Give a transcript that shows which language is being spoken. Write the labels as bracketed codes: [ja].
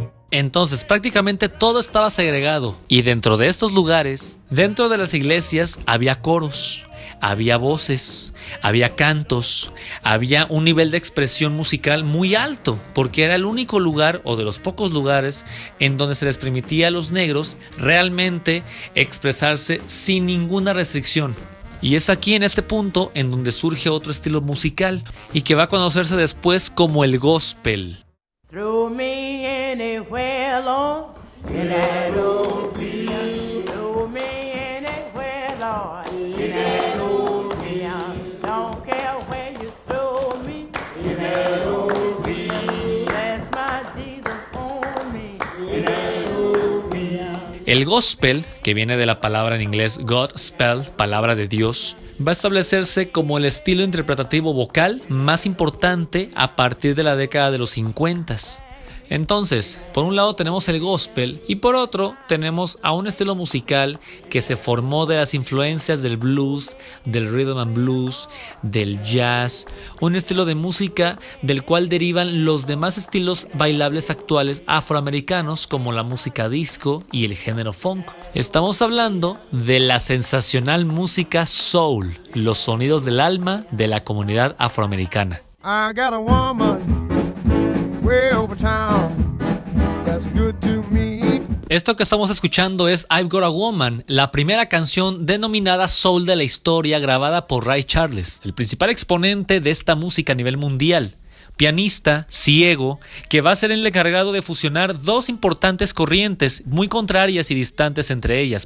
[es] Entonces prácticamente todo estaba segregado y dentro de estos lugares, dentro de las iglesias había coros, había voces, había cantos, había un nivel de expresión musical muy alto porque era el único lugar o de los pocos lugares en donde se les permitía a los negros realmente expresarse sin ninguna restricción. Y es aquí en este punto en donde surge otro estilo musical y que va a conocerse después como el gospel. [en] Throw me anywhere, Lord, in that old field. Throw me anywhere, Lord, in that old field. Don't care where you throw me, in that old field. Bless my Jesus on me, in that old field. [es] El gospel, que viene de la palabra en inglés Godspell, palabra de Dios, va a establecerse como el estilo interpretativo vocal más importante a partir de la década de los 50. Entonces, por un lado tenemos el gospel y por otro tenemos a un estilo musical que se formó de las influencias del blues, del rhythm and blues, del jazz, un estilo de música del cual derivan los demás estilos bailables actuales afroamericanos como la música disco y el género funk. Estamos hablando de la sensacional música soul, los sonidos del alma de la comunidad afroamericana. [en] I got a woman way over town that's good to me. [es] Esto que estamos escuchando es I've Got a Woman, la primera canción denominada soul de la historia grabada por Ray Charles, el principal exponente de esta música a nivel mundial. Pianista, ciego, que va a ser el encargado de fusionar dos importantes corrientes muy contrarias y distantes entre ellas.